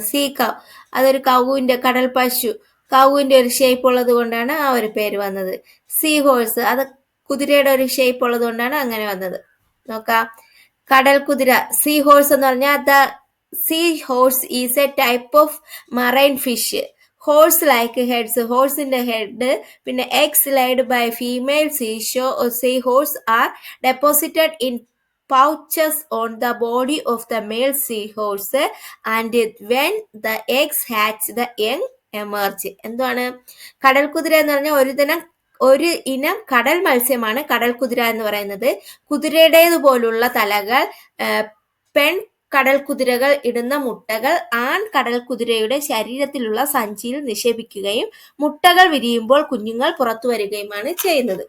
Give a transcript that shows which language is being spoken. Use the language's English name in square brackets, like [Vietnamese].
[Malayalam] See കൗ, അതൊരു കൗവിന്റെ, കടൽ പശു, കൗവിന്റെ ഒരു ഷേപ്പ് ഉള്ളത് കൊണ്ടാണ് ആ ഒരു പേര് വന്നത്. സീ ഹോഴ്സ്, അത് കുതിരയുടെ ഒരു ഷേപ്പ് ഉള്ളത് കൊണ്ടാണ് അങ്ങനെ വന്നത്. നോക്കാം, കടൽ കുതിര സീ ഹോഴ്സ് എന്ന് പറഞ്ഞാൽ [English] The sea horse is a type of marine fish. Horse like heads, [Malayalam] ഹോഴ്സിന്റെ head, പിന്നെ [English] Eggs laid by female sea horse are deposited in pouches on the body of the male seahorse and when the eggs hatch the young emerge. [Malayalam] എന്താണ് കടൽ കുതിര എന്ന് പറഞ്ഞാൽ ഒരു ഇനം കടൽ മത്സ്യമാണ് കടൽ കുതിര എന്ന് പറയുന്നത്. കുതിരയുടേതുപോലുള്ള തലകൾ, പെൺ കടൽ കുതിരകൾ ഇടുന്ന മുട്ടകൾ ആൺ കടൽ കുതിരയുടെ ശരീരത്തിലുള്ള സഞ്ചിയിൽ നിക്ഷേപിക്കുകയും മുട്ടകൾ വിരിയുമ്പോൾ കുഞ്ഞുങ്ങൾ പുറത്തു വരികയുമാണ് ചെയ്യുന്നത്.